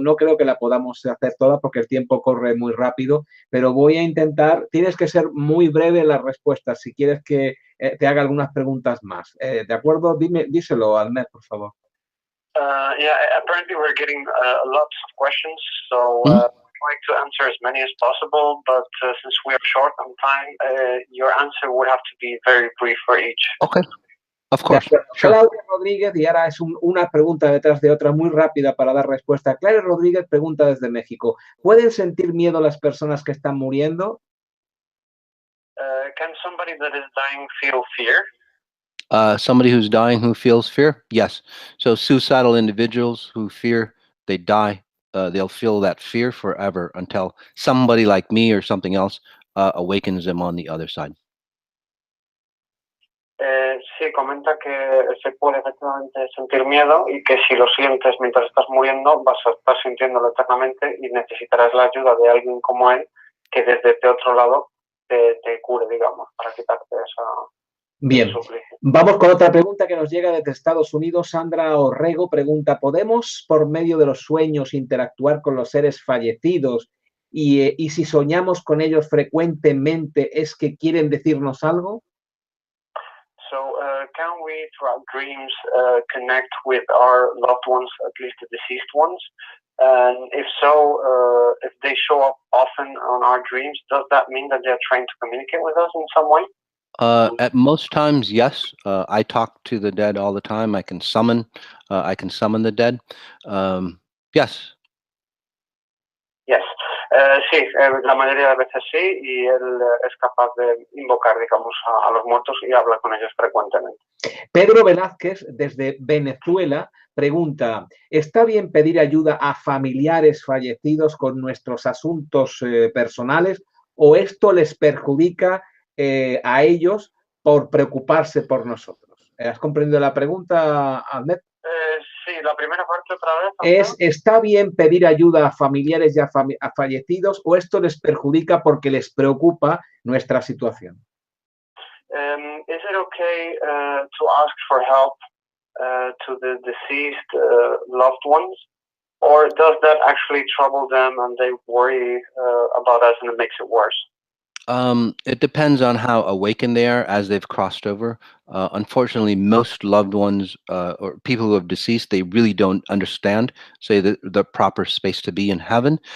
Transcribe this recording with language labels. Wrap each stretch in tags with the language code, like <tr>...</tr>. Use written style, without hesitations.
<es>No creo que la podamos hacer todas porque el tiempo corre muy rápido, pero voy a intentar. Tienes que ser muy breve en las respuestas si quieres que te haga algunas preguntas más. ¿De acuerdo? Díselo, Almed, por favor.</es> <en>Yeah, apparently we're getting lots of questions, so trying to answer as many as possible, but since we are short on time, your answer would have to be very brief for each. Okay, of course. Sure.</en> <es>Claudia Rodríguez, y ahora es una pregunta detrás de otra muy rápida para dar respuesta. Claudia Rodríguez pregunta desde México, ¿pueden sentir miedo las personas que están muriendo?</es> <en>Can somebody that is dying feel fear? Somebody who's dying who feels fear? Yes. So suicidal individuals who fear they die, they'll feel that fear forever until somebody like me or something else awakens them on the other side.</en> <es>Sí, comenta que se puede efectivamente sentir miedo y que si lo sientes mientras estás muriendo vas a estar sintiéndolo eternamente y necesitarás la ayuda de alguien como él que desde este otro lado te cure, digamos, para quitarte esa... Bien, vamos con otra pregunta que nos llega desde Estados Unidos. Sandra Orrego pregunta, ¿podemos por medio de los sueños interactuar con los seres fallecidos? Y si soñamos con ellos frecuentemente, ¿es que quieren decirnos algo?</es> <en>So, can we, throughout dreams, connect with our loved ones, at least the deceased ones? And if so, if they show up often on our dreams, does that mean that they're trying to communicate with us in some way? At most times, yes. I talk to the dead all the time. I can summon the dead. Yes. Yes.</en> <es>Sí, la mayoría de veces sí, y él es capaz de invocar, digamos, a los muertos y habla con ellos frecuentemente. Pedro Velázquez, desde Venezuela, pregunta, ¿está bien pedir ayuda a familiares fallecidos con nuestros asuntos personales o esto les perjudica a ellos por preocuparse por nosotros? ¿Has comprendido la pregunta, Ahmed? Sí, la primera parte otra vez. ¿Está bien pedir ayuda a familiares y a fallecidos o esto les perjudica porque les preocupa nuestra situación?</es> <en>Is it okay to ask for help to the deceased loved ones, or does that actually trouble them and they worry about us and it makes it worse? It depends on how awakened they are as they've crossed over. Unfortunately, most loved ones or people who have deceased, they really don't understand, say, the proper space to be in heaven.</en>